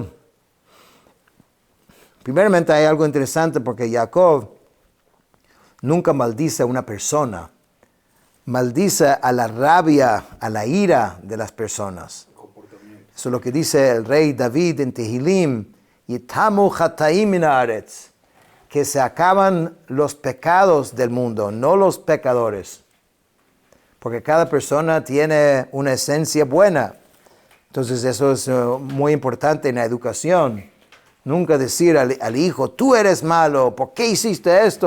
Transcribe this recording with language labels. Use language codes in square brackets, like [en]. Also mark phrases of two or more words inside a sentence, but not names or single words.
[es] Primeramente hay algo interesante porque Jacob nunca maldice a una persona. Maldice a la rabia, a la ira de las personas. Eso es lo que dice el rey David en Tehilim. [he] יתמו חטאים מן הארץ, [es] que se acaban los pecados del mundo, no los pecadores. Porque cada persona tiene una esencia buena. Entonces eso es muy importante en la educación. Nunca decir al hijo, tú eres malo, ¿por qué hiciste esto?